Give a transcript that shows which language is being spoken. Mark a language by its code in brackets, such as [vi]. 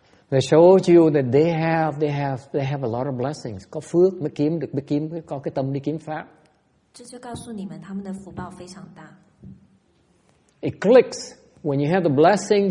[en] They showed you that they have a lot of blessings. [vi] Có phước mới có cái tâm đi kiếm pháp. [zh] 这就告诉你们，他们的福报非常大。 [en] It clicks when you have the blessing.